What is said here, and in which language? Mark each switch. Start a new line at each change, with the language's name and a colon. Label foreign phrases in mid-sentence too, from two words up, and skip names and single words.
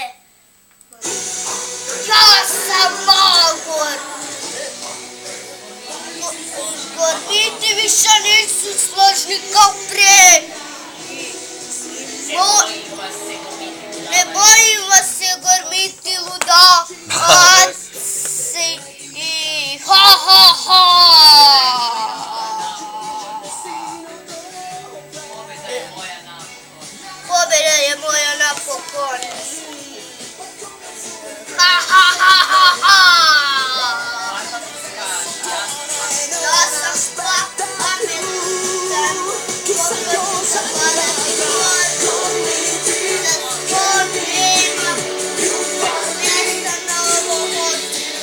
Serbian: Ja sam Magor! Gormiti više nisu složni kao pre! Ne bojim vas se, Gormiti ludaci! Ha ha ha! Pobjeda je moja napokon! Ha ha ha ha ha! Ja sam pametan, pogledam se varati da skor nema mjesta na ovom ostrvu.